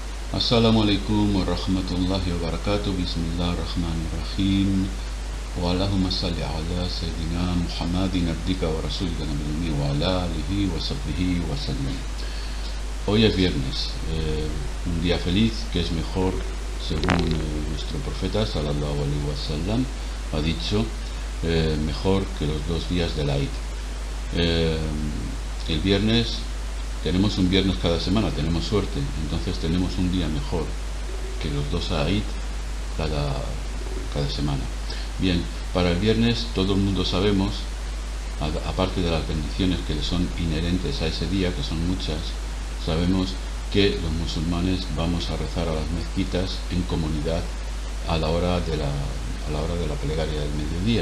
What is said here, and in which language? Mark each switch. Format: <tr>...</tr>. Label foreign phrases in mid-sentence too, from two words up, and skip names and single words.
<ar>السلام عليكم ورحمة الله وبركاته. بسم الله الرحمن الرحيم. واللهم صل على سيدنا محمد عبدك ورسولك نبي وعلى آله وصحبه وسلم.</ar> <es>Hoy es viernes, un día feliz que es mejor, según nuestro profeta</es> <ar>صلى الله عليه وسلم</ar> <es>ha dicho, mejor que los 2 días del Eid. El viernes, tenemos un viernes cada semana, tenemos suerte, entonces tenemos un día mejor que los 2 Eid cada semana. Bien, para el viernes todo el mundo sabemos, aparte de las bendiciones que son inherentes a ese día, que son muchas, sabemos que los musulmanes vamos a rezar a las mezquitas en comunidad a la hora de la plegaria del mediodía.</es>